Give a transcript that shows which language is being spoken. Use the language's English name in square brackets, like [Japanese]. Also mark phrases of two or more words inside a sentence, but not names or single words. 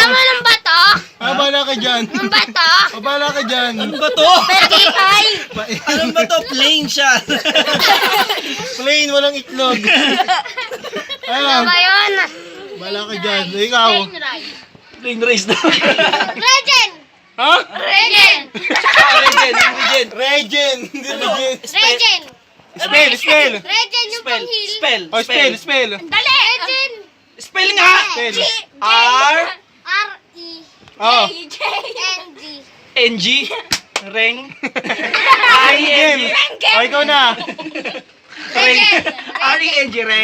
[Filipino] Alam mo ng bato? Bala ka dyan. Ng bato? Bala ka dyan. Ano ba to? Purify. Ano ba to? [English] Plain shot. [Filipino] Plain, walang itlog. Ano ba yun? Bala ka dyan. Ikaw. [English] Plain rice. Plain rice na. [Filipino] Regen. Ha? Regen. Regen. Regen. Hindi Regen. Regen. Spell. Regen yung panghil. Spell. Oh, spell. Dali. Regen. Spell nga. Spell. R. R-E. Oh. J-N-G. NG. Reng. Game. Oh, ikaw na. Reng. R-E-N-G. Reng.